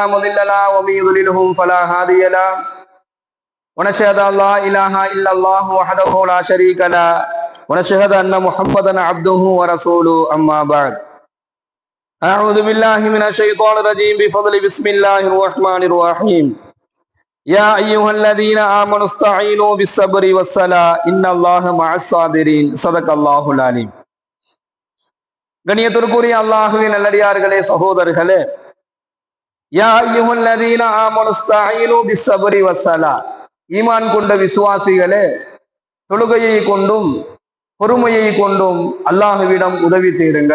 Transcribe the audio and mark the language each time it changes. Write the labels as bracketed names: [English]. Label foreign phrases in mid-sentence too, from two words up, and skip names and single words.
[Arabic] مضل له ومن يضلله فلا هادي له ونشهد أن لا إله إلا الله وحده لا شريك له ونشهد أن محمدا عبده ورسوله أما بعد أعوذ بالله من الشيطان الرجيم بفضل بسم الله الرحمن الرحيم يا أيها الذين آمنوا استعينوا بالصبر والصلاة إن الله مع الصابرين صدق الله العليم. [Tamil] கண்ணியத்திற்குரிய அல்லாஹ்வின் நல்லடியார்களே, சகோதரர்களே, [Arabic] يا أيها الذين آمنوا استعينوا بالصبر والصلاة, [Tamil] ஈமான் கொண்ட விசுவாசிகளே, தொழுகையை கொண்டும் பொறுமையை கொண்டும் அல்லாஹ்விடம் உதவி தேடுங்கள்.